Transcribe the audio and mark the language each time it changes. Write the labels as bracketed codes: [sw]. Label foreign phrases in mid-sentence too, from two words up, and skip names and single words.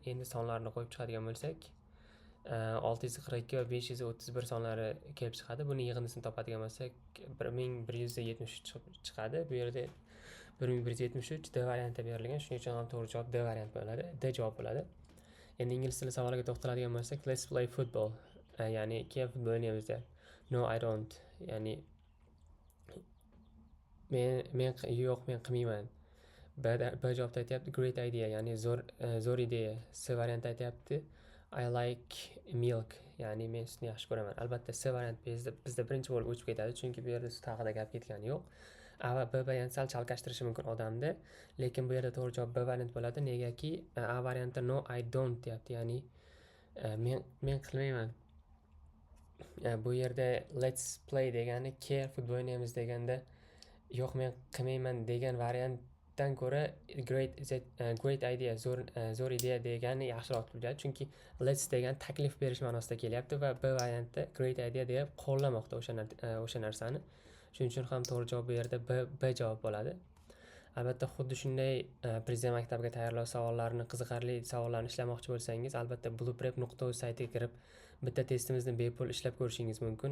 [uz] Endi sonlarni qo'yib chiqadigan bo'lsak, 642 va 531 sonlari kelib chiqadi. Buni yig'indisini topadigan bo'lsak 1173 chiqadi. Bu yerda 1173 D varianti berilgan. Shuning uchun ham to'g'ri javob D variant bo'ladi. D javob bo'ladi. Endi ingliz tili savoliga to'xtaladigan bo'lsak, [en] let's play football. [uz] Ya'ni keyin futbol o'ynaymiz deyapti. [en] No, I don't. [uz] Ya'ni men qilmayman. B javobda aytyapti [en] great idea, [uz] ya'ni zo'r ideya. C varianti aytyapti [en] I like milk, [uz] ya'ni men sutni yaxshi ko'raman. Albatta C variant bizda birinchi bo'lib o'chib ketadi, chunki bu yerda sut haqida gap ketgani yo'q. A va B varianti sal chalkashtirishi mumkin odamni, lekin bu yerda to'g'ri javob B variant bo'ladi. Negaki A varianti [en] no I don't [uz] deyapti, ya'ni men qilmayman. Bu yerda [en] let's play [uz] degani futbol o'ynaymiz deganda, yo'q men qilmayman degan variantdan ko'ra [en] great idea, [uz] zo'r ideya degani yaxshiroq tuyuladi, chunki let's degan taklif berish ma'nosida kelyapti va B variantda [en] great idea [uz] deb qo'llamoqda o'sha narsani. Shuning uchun ham to'g'ri javob bu yerda B javob bo'ladi. Albatta xuddi shunday Prezident maktabiga tayyorlash sovollarini, qiziqarli savollarni ishlamoqchi bo'lsangiz, albatta blueprep.uz saytiga kirib bitta testimizni bepul ishlab ko'rishingiz mumkin.